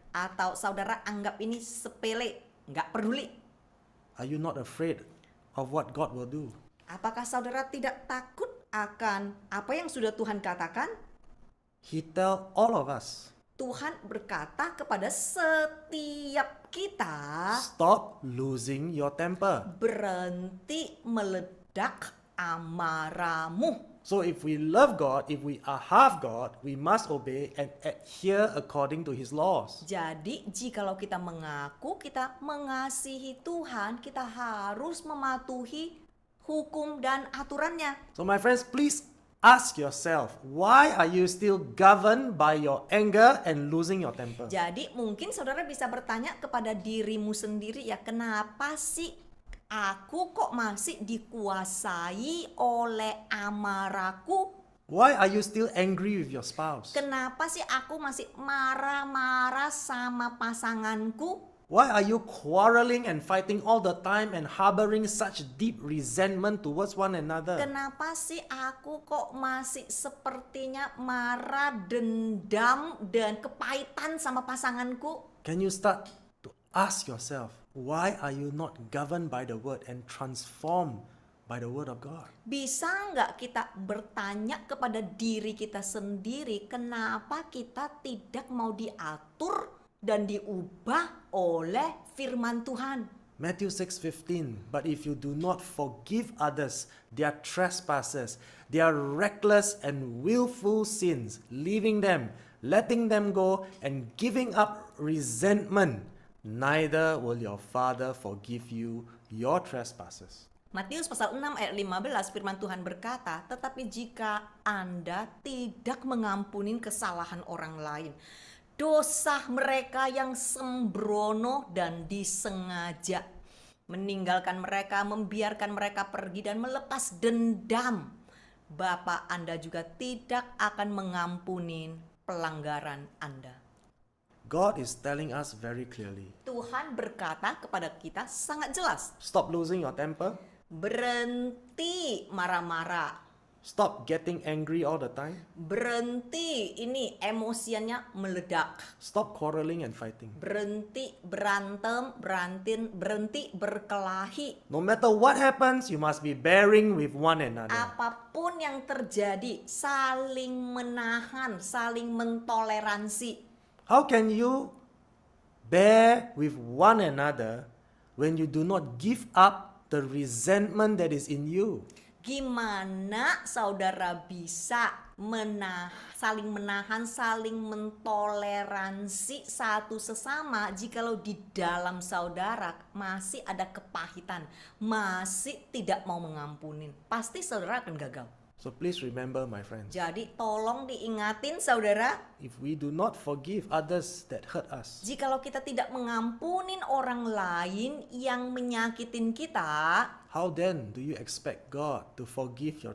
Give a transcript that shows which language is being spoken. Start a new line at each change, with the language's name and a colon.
Indonesian: Atau saudara anggap ini sepele, nggak peduli?
English: Are you not afraid of what God will do?
Indonesian: Apakah saudara tidak takut akan apa yang sudah Tuhan katakan?
English: He tell all of us,
Indonesian: Tuhan berkata kepada setiap kita,
English: stop losing your temper.
Indonesian: berhenti meledak amarahmu.
English: So if we love God, if we are half God, we must obey and adhere according to His laws.
Indonesian: Jadi jikalau kita mengaku kita mengasihi Tuhan, kita harus mematuhi hukum dan aturannya.
English: So my friends, please ask yourself, why are you still governed by your anger and losing your temper?
Indonesian: Jadi mungkin saudara bisa bertanya kepada dirimu sendiri, ya kenapa sih aku kok masih dikuasai oleh amarahku?
English: Why are you still angry with your spouse?
Indonesian: Kenapa sih aku masih marah-marah sama pasanganku?
English: Why are you quarreling and fighting all the time and harboring such deep resentment towards one another?
Indonesian: Kenapa sih aku kok masih sepertinya marah, dendam, dan kepahitan sama pasanganku?
English: Can you start to ask yourself, why are you not governed by the word and transformed by the word of God?
Indonesian: Bisa nggak kita bertanya kepada diri kita sendiri, kenapa kita tidak mau diatur dan diubah oleh firman Tuhan?
English: Matthew 6:15, but if you do not forgive others their trespasses, their reckless and willful sins, leaving them, letting them go, and giving up resentment, neither will your Father forgive you your trespasses.
Indonesian: Matius pasal 6 ayat 15 firman Tuhan berkata, tetapi jika Anda tidak mengampuni kesalahan orang lain, dosa mereka yang sembrono dan disengaja, meninggalkan mereka, membiarkan mereka pergi dan melepas dendam, Bapa Anda juga tidak akan mengampuni pelanggaran Anda.
English: God is telling us very clearly,
Indonesian: Tuhan berkata kepada kita sangat jelas,
English: stop losing your temper,
Indonesian: berhenti marah-marah,
English: stop getting angry all the time,
Indonesian: berhenti ini emosiannya meledak,
English: stop quarreling and fighting.
Indonesian: berhenti berantem, berhenti berkelahi.
English: No matter what happens, you must be bearing with one another.
Indonesian: Apapun yang terjadi, saling menahan, saling mentoleransi.
English: How can you bear with one another when you do not give up the resentment that is in you?
Indonesian: Gimana saudara bisa saling menahan, saling mentoleransi satu sesama jikalau di dalam saudara masih ada kepahitan, masih tidak mau mengampuni? Pasti saudara akan gagal.
English: So please remember, my friends,
Indonesian: Jadi tolong diingatin saudara,
English: if we do not forgive others that hurt us,
Indonesian: jikalau kita tidak mengampunin orang lain yang menyakitin kita,
English: how then do you expect God to forgive your